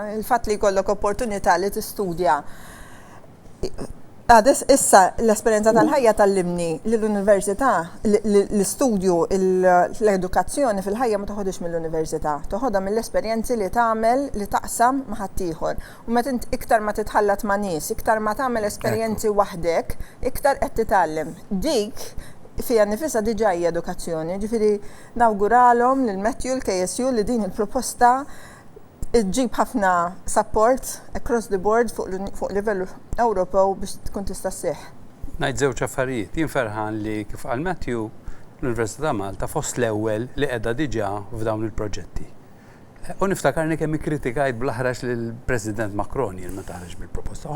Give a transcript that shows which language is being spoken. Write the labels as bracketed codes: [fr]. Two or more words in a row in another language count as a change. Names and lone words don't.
[mt] Il-fatt li jkollok opportunità li tistudja. Issa l-esperjenza tal-ħajja tallimni l-università, l-istudju, l-edukazzjoni fil-ħajja ma toħodix mill-università, toħodha mill-esperjenzi li tagħmel li taqsam ma' ħaddieħor. U meta iktar ma titħallat ma' nies, iktar ma tagħmel esperjenzi waħdek, iktar qed titgħallem. Dik fija nifisha diġà hija edukazzjoni, ġifieri nawguralhom lil Matthew l-KSU li din il-proposta ġib ħafna [en] support across the board [mt] fuq livell Ewropew biex tkun tista' sseħħ. Ngħid żewġ affarijiet. Jien ferħan li kif qal Matthew l-Università Malta fost l-ewwel li qiegħda diġà f'dawn il-proġetti. U niftakarni kemm ikkritikajt bl-aħrax lill-President Macron jien meta ħareġ bil-proposta.